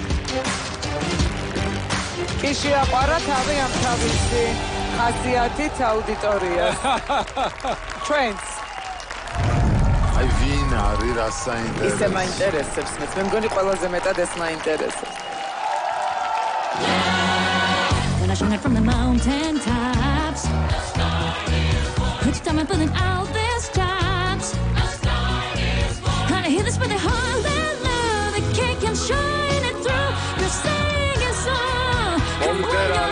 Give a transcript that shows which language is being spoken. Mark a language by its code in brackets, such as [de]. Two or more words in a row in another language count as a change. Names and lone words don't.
[ka] კი შეაყვარა თავი ამ თავისი ხასიათით აუდიტორიას. ჩვენს აი ვინ არის რა ისე საინტერესო. მაინტერესებს მეც. მე მგონი ყველაზე მეტად ეს მაინტერესებს. [en] Gonna shine it from the mountain tops. Put your time and put it out there stops. Gotta hear this with the heart and love. The king can shine it through. You're singing song. Come on, you're